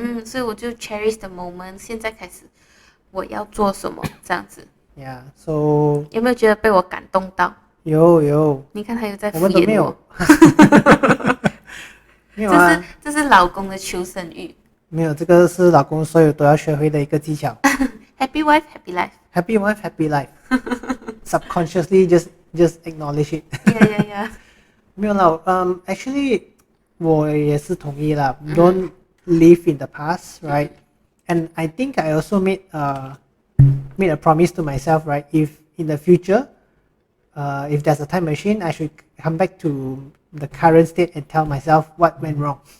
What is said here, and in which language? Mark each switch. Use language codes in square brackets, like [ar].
[zh] 所以我就 [en] cherish the moment， [zh] 现在开始我要做什么这样子。 [en] Yeah, so [zh] 有没有觉得被我感动到？有，你看他又在敷我们都没衍有我。没有啊，这是老公的求生欲。没有，这个是老公所有都要学会的一个技巧。 [en] Happy wife, happy life. Happy wife, happy life. Subconsciously just acknowledge it. Yeah. [zh] 没有啦，actually 我也是同意啦。 [en] Don't live in the past, right? And I think I also made a promise to myself, right? If in the future, if there's a time machine, I should come back to the current state and tell myself what went wrong.